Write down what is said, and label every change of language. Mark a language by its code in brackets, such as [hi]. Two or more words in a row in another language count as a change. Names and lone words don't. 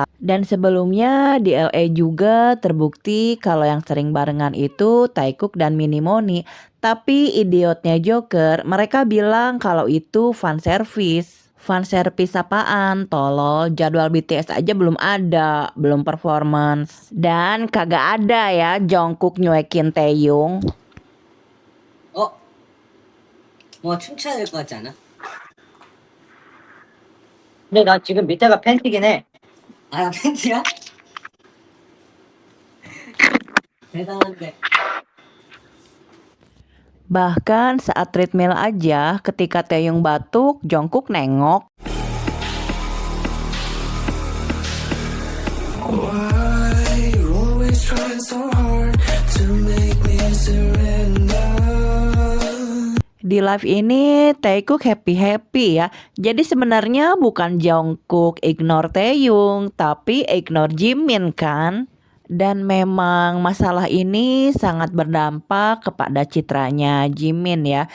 [id] Dan sebelumnya di LA juga terbukti kalau yang sering barengan itu Taekook dan Minimoni. Tapi idiotnya Joker, mereka bilang kalau itu [en] fan service. Fan service [id] apaan? Tolol, jadwal BTS aja belum ada, belum performance. Dan kagak ada ya Jungkook nyuekin Taeyong. [ko] 어? 뭐 춤춰야 될 것 같지 않아? 근데 나 지금 밑에가 팬티긴 해. 아, 팬티야? 대단한데. [id] Bahkan saat treadmill aja ketika Taeyong batuk, Jungkook nengok. [en] Why you always trying so hard to make me surrender? [id] Di live ini Taekook happy-happy ya. Jadi sebenarnya bukan Jungkook ignore Taeyong, tapi ignore Jimin kan. Dan memang masalah ini sangat berdampak kepada citranya Jimin ya.